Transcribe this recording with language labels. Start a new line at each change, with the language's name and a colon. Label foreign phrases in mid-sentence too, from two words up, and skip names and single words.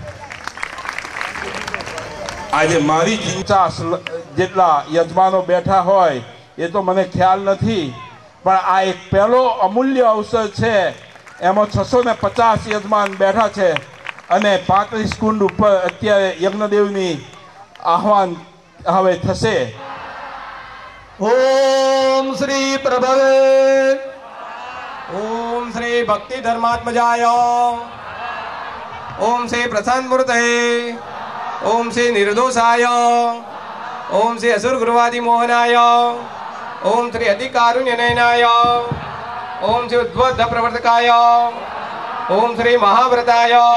Gujarati: આજે મારી 50 જેટલા યજમાનો બેઠા હોય એ તો મને ખ્યાલ નથી, પણ આ એક પહેલો અમૂલ્ય અવસર છે. એમાં 650 યજમાન બેઠા છે અને 35 કુંડ ઉપર અત્યારે યજ્ઞદેવની આહવાન હવે થશે.
Sanskrit: ओम श्री प्रभवे ओम श्री भक्ति धर्मात्मजाय ओम श्री प्रशांत मूर्तये ओम श्री निर्दोषाय ओम श्री असुर गुरुवादि मोहनाय ओम श्री अधिकारुण्य नयनाय ओम श्री उद्बोध प्रवर्तकाय ओम श्री महाव्रताय